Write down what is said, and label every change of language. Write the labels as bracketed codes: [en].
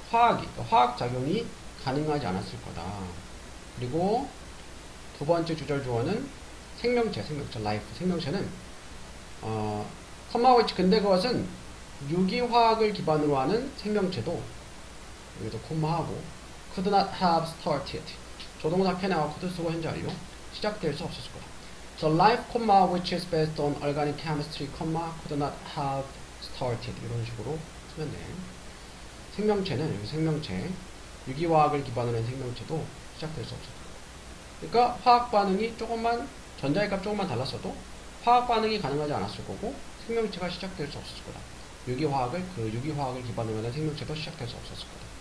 [ko] 화학 작용이 가능하지 않았을 거다. 그리고 두 번째 주절 주어는 생명체, life. 생명체는 컴마 which, 근데 그것은 유기화학을 기반으로 하는 생명체도 여기도 콤마하고 [en] could not have started. [ko] 조동사 can하고 could 쓰고 현재 완료 시작될 수 없었을 거다. [en] So life, which is based on organic chemistry, could not have started. [ko] 이런 식으로 쓰면 돼. 생명체는 여기 생명체, 유기화학을 기반으로 한 생명체도 시작될 수 없었을 거다. 그러니까 화학 반응이 전자의 값 조금만 달랐어도 화학 반응이 가능하지 않았을 거고 생명체가 시작될 수 없었을 거다. 유기화학을 기반으로 하는 생명체도 시작될 수 없었을 거다.